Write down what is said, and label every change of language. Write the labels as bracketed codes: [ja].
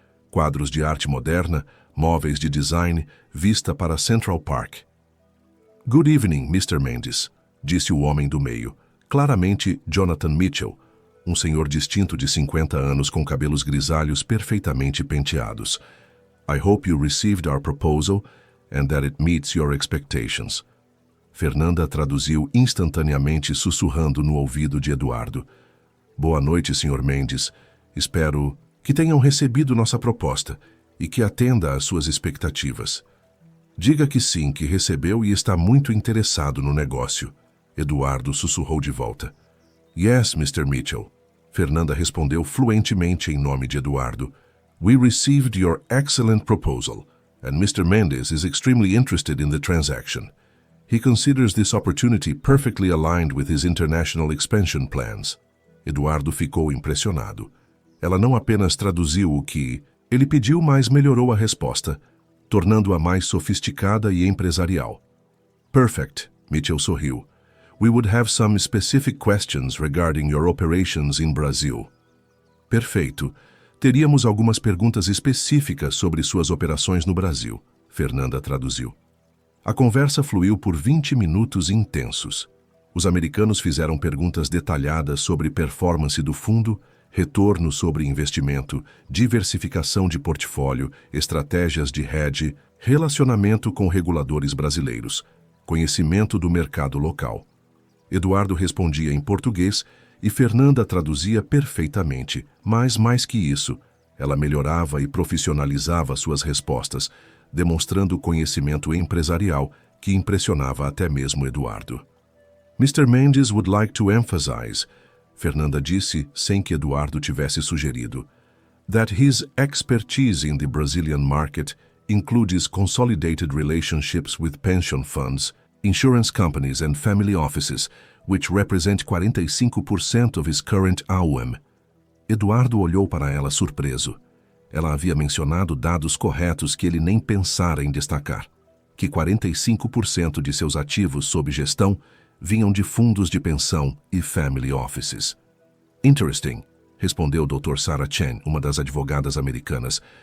[pt] Quadros de arte moderna, móveis de design, vista para Central Park. [en] Good evening, Mr. [pt] Mendes, disse o homem do meio, claramente Jonathan Mitchell, um senhor distinto de 50 anos com cabelos grisalhos perfeitamente penteados. [en] I hope you received our proposal and that it meets your expectations. [pt] Fernanda traduziu instantaneamente, sussurrando no ouvido de Eduardo. Boa noite, Sr. Mendes. Espero que tenham recebido nossa proposta e que atenda às suas expectativas. Diga que sim, que recebeu e está muito interessado no negócio. Eduardo sussurrou de volta. [en] Yes, Mr. Mitchell. [pt] Fernanda respondeu fluentemente em nome de Eduardo. [en] We received your excellent proposal, and Mr. Mendes is extremely interested in the transaction. He considers this opportunity perfectly aligned with his international expansion plans. [pt] Eduardo ficou impressionado. Ela não apenas traduziu o que ele pediu, mas melhorou a resposta, tornando-a mais sofisticada e empresarial. [en] Perfect, [pt] Mitchell sorriu. [en] We would have some specific questions regarding your operations in Brazil. [pt] Perfeito. Teríamos algumas perguntas específicas sobre suas operações no Brasil, Fernanda traduziu. A conversa fluiu por 20 minutos intensos. Os americanos fizeram perguntas detalhadas sobre performance do fundo, retorno sobre investimento, diversificação de portfólio, estratégias de hedge, relacionamento com reguladores brasileiros, conhecimento do mercado local. Eduardo respondia em português e Fernanda traduzia perfeitamente, mas mais que isso, ela melhorava e profissionalizava suas respostas, demonstrando conhecimento empresarial que impressionava até mesmo Eduardo. [en] Mr. Mendes would like to emphasize, [pt] Fernanda disse sem que Eduardo tivesse sugerido, [en] that his expertise in the Brazilian market includes consolidated relationships with pension funds, insurance companies and family offices, which represent 45% of his current AUM. [pt] Eduardo olhou para ela surpreso. Ela havia mencionado dados corretos que ele nem pensara em destacar, que 45% de seus ativos sob gestão vinham de fundos de pensão e family offices. [en] Interesting, [pt] respondeu Dr. Sarah Chen, uma das advogadas americanas.